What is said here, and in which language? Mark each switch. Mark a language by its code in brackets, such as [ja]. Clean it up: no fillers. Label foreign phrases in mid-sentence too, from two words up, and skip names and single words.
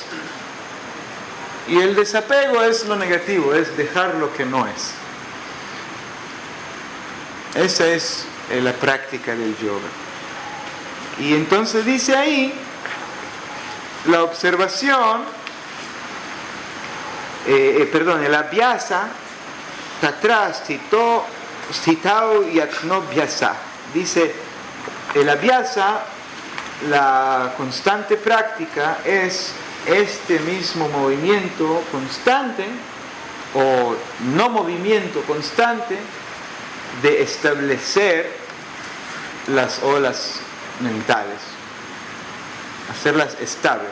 [es] Y el desapego es lo negativo, es dejar lo que no es. Esa es la práctica del yoga. Y entonces dice ahí, la observación, el abhyasa, [sa] tatra stitau yaknobhyasa. [es] Dice, el abhyasa, la constante práctica, es este mismo movimiento constante, o no movimiento constante, de establecer las olas mentales, hacerlas estables.